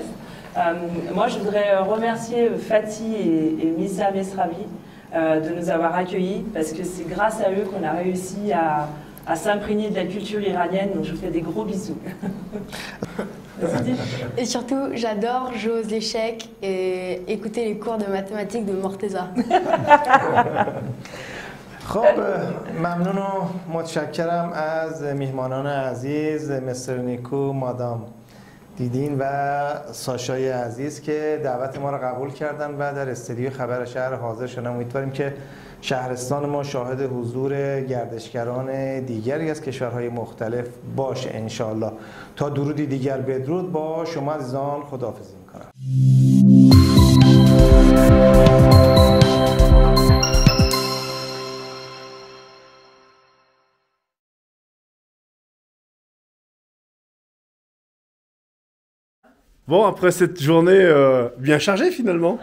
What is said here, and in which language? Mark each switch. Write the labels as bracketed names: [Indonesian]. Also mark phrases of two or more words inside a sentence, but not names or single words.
[French] Moi je voudrais remercier Fatih et Missa Mesravi de nous avoir accueillis parce que c'est grâce à eux qu'on a réussi à s'imprégner de la culture iranienne, donc je vous fais des gros bisous. Et surtout, j'adore jouer aux échecs et écouter les cours de mathématiques de Morteza. [Persian] خب ممنون و متشکرم از میهمانان عزیز مستر نیکو، مادام دیدین و ساشای عزیز که دعوت ما را قبول کردن و در استودیو خبر شهر حاضر شدن. امیدواریم که شهرستان ما شاهد حضور گردشگران دیگری از کشورهای مختلف باشه انشاءالله. تا درودی دیگر بدرود با شما عزیزان خداحافظی میکنم. [French] Bon, après cette journée bien chargée finalement.